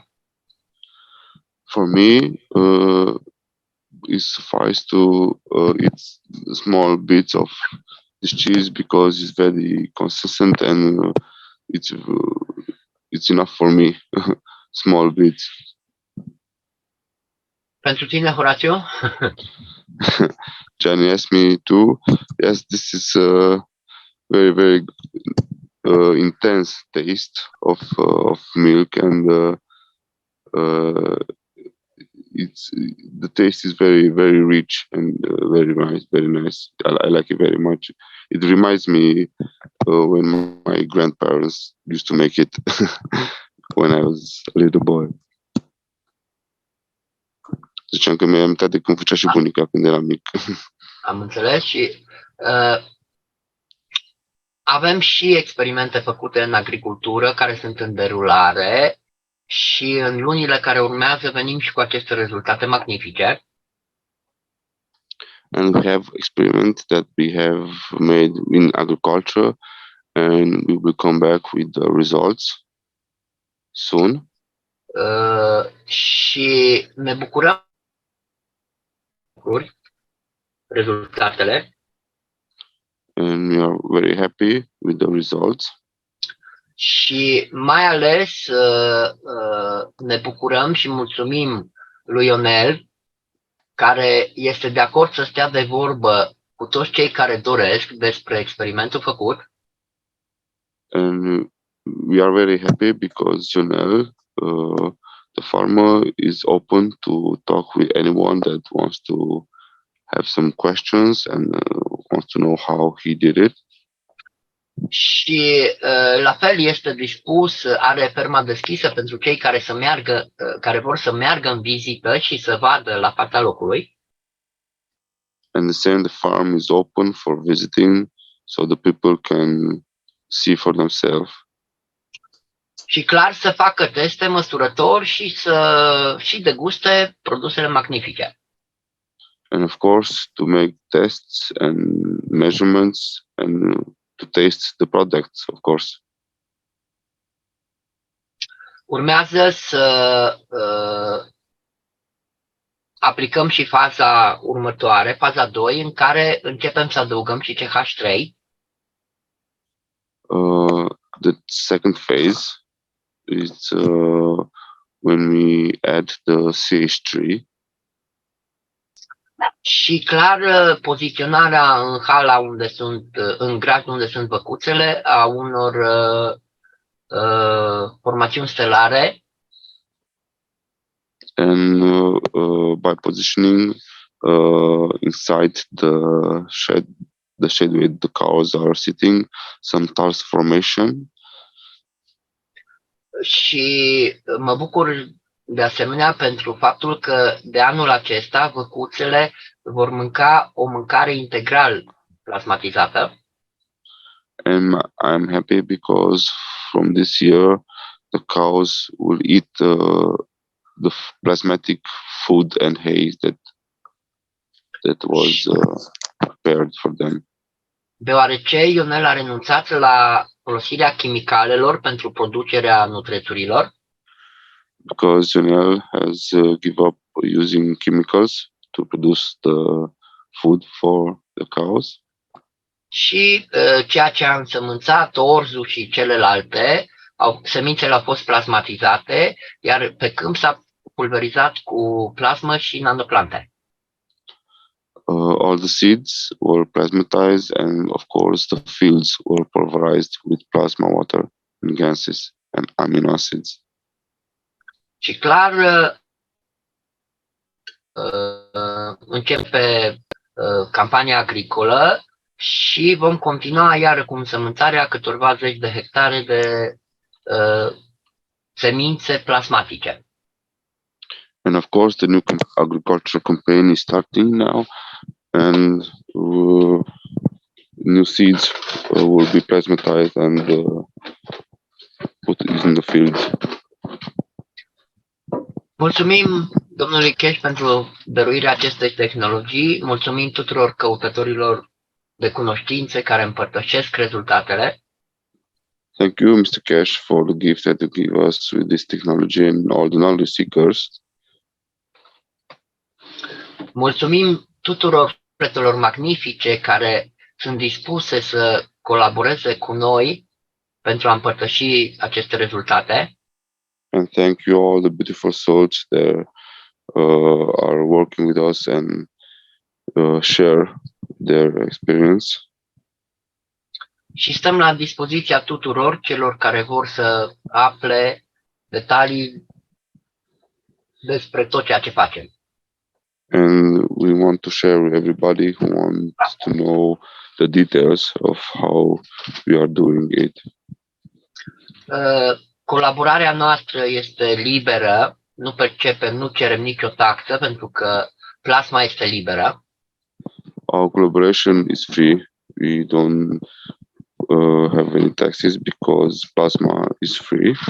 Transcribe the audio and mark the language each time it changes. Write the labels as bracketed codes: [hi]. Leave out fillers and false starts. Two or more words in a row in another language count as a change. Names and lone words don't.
[en] For me, it suffices to eat small bits of this cheese because it's very consistent and it's it's enough for me. Small bits. [ro] Pentru tine, Horatiu? [en] Johnny asked me too. Yes, this is a very, very intense taste of milk, and it's the taste is very, very rich and very nice, very nice. I like it very much. It reminds me when my grandparents used to make it when I was a little boy. [ro] Ziceam că mi-am amintit de când făcea și bunica când eram mic. Am înțeles și avem și experimente făcute în agricultură care sunt în derulare și în lunile care urmează venim și cu aceste rezultate magnifice. [en] And we have experiments that we have made in agriculture, and we will come back with the results soon. [ro] Și ne bucurăm rezultatele. [en] And we are very happy with the results. [ro] Și mai ales ne bucurăm și mulțumim lui Ionel, care este de acord să stea de vorbă cu toți cei care doresc despre experimentul făcut. [en] And we are very happy because Jonel, the farmer, is open to talk with anyone that wants to have some questions and wants to know how he did it. [ro] Și la fel este dispus, are ferma deschisă pentru cei care să meargă, care vor să meargă în vizită și să vadă la fața locului. [en] And the same, the farm is open for visiting, so the people can see for themselves. [ro] Și clar să facă teste măsurători și să și deguste produsele magnifice. [en] And of course, to make tests and measurements and to taste the products, of course. [ro] Urmează să aplicăm și faza următoare, faza 2, în care începem să adăugăm și CH3. [en] The second phase is when we add the CH3. [ro] Și clar poziționarea în hala unde sunt, în grajdul unde sunt băcuțele, a unor formațiuni stelare. [en] And by positioning inside the shed where the cows are sitting, some tails formation. [ro] Și mă bucur de asemenea pentru faptul că de anul acesta văcuțele vor mânca o mâncare integral plasmatizată. [en] And I'm happy because from this year the cows will eat the plasmatic food and hay that was prepared for them. [ro] Deoarece Ionel a renunțat la folosirea chimicalelor pentru producerea nutrețurilor. [en] Because Jonel has given up using chemicals to produce the food for the cows. [ro] Și ceea ce a însămânțat, orzul și celelalte, semințele au fost plasmatizate, iar pe câmp s-a pulverizat cu plasmă și nanoplante. [en] All the seeds were plasmatized, and of course the fields were pulverized with plasma water and gases and amino acids. [ro] Și clar începe campania agricolă și vom continua iară cu însămânțarea câtorva zeci de hectare de semințe plasmatice. [en] And of course the new agriculture campaign is starting now, and new seeds will be plasmatized and put in the field. [ro] Mulțumim domnului Keshe pentru dăruirea acestei tehnologii, mulțumim tuturor căutătorilor de cunoștințe care împărtășesc rezultatele. [en] Thank you, Mr. Keshe, for the gift that you give us with this technology and all the knowledge seekers. [ro] Mulțumim tuturor proiectelor magnifice care sunt dispuse să colaboreze cu noi pentru a împărtăși aceste rezultate. [en] And thank you all the beautiful souls that are working with us and share their experience. [ro] Și stăm la dispoziția tuturor celor care vor să afle detalii despre tot ceea ce facem. [en] And we want to share with everybody who wants to know the details of how we are doing it. [ro] Colaborarea noastră este liberă, nu percepem, nu cerem nicio taxă pentru că plasma este liberă. [en] Our collaboration is free. We don't have any taxes because plasma is free.